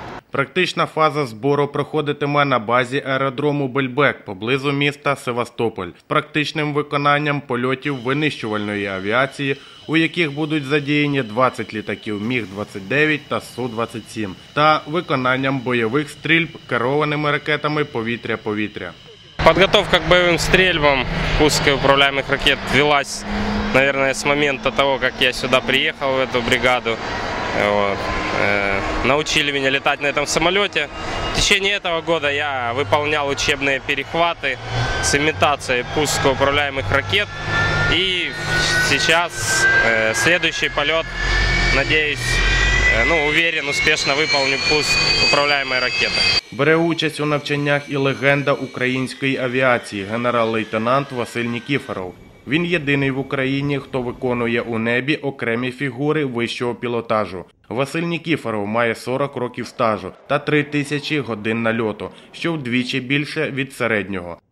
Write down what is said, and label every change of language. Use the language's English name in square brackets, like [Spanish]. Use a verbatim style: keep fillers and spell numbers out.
[Ukrainian] Практична фаза збору проходитиме на базі аеродрому Більбек поблизу міста Севастополь з практичним виконанням польотів винищувальної авіації, у яких будуть задіяні двадцять літаків Міг двадцять дев'ять та Су двадцять сім, та виконанням бойових стрільб керованими ракетами повітря-повітря. [Russian] Подготовка к боевым стрельбам пуска управляемых ракет велась, наверное, с момента того, как я сюда приехал, в эту бригаду. Вот. Научили меня летать на этом самолете. В течение этого года я выполнял учебные перехваты с имитацией пуска управляемых ракет. И сейчас э, следующий полет, надеюсь, э, ну, уверен, успешно выполню пуск управляемой ракеты. [Ukrainian] Бере участь у навчаннях і легенда української авіації генерал-лейтенант Василь Нікіфоров. Він єдиний в Україні, хто виконує у небі окремі фігури вищого пілотажу. Василь Нікіфоров має сорок років стажу та три тисячі годин нальоту, що вдвічі більше від середнього.